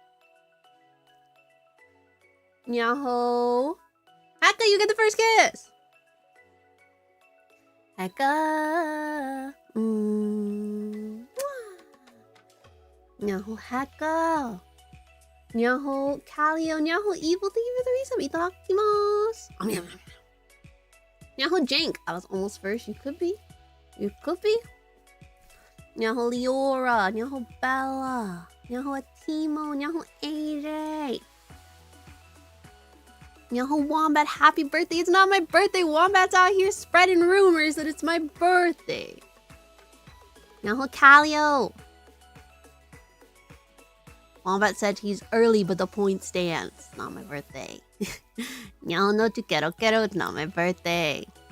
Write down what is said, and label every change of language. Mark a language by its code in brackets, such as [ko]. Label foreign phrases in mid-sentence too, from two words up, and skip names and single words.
[en] Nyaho! Haka, you get the first kiss! Haka! Nyaho, Haka! Nyaho, Kalio, Nyaho, Evil, thank you for the resub, itadakimasu! Nyaho, Jank, I was almost first, you could be. You could be. Nyaho, Leora, Nyaho, Bella, Nyaho, Atimo, Nyaho, AJ! Nyaho, Wombat, happy birthday! It's not my birthday! Wombat's out here spreading rumors that it's my birthday! Nyaho, Kalio! Wombat said he's early, but the point stands. It's not my birthday. Nyaho no to kero, it's not my birthday.